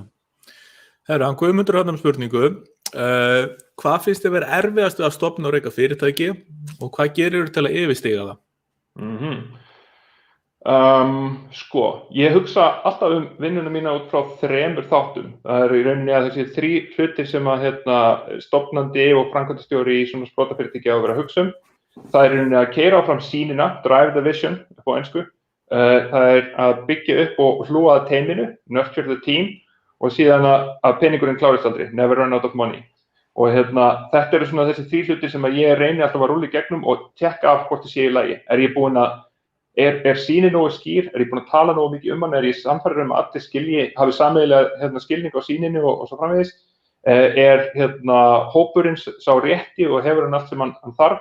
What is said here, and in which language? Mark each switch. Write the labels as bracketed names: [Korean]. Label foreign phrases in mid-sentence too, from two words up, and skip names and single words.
[Icelandic] Hann Guðmundur spurningu. Hvað finnst þér vera erfiðast að stofna og reka fyrirtæki og hvað gerir til að yfirstíga það? Sko, ég hugsa alltaf vinnuna mína út frá 3 þáttum. Það í rauninni að þessi 3 hlutir sem að stofnandi og framkvæmdastjóri í svona sprotafyrirtæki á að vera að hugsa Það í rauninni að keyra áfram sýnina, [English] drive the vision [Icelandic] á ensku. Það að byggja upp og hlúa að teyminu, [English] nurture the team [Icelandic] og síðan að peningurinn klárist aldrei, [English] never run out of money. [Icelandic] Og þetta eru svona þessi 3 hlutir sem að ég reyni alltaf að rúlla í gegnum og tjekka af hvort það sé í lagi. Er sýnin nógu skýr? Er ég búin að tala nógu mikið hann? Er ég sannfærður að allir hafi sameiginlega skilning á sýninu og svo framvegis? Hópurinn sá rétti og hefur hann allt sem hann þarf?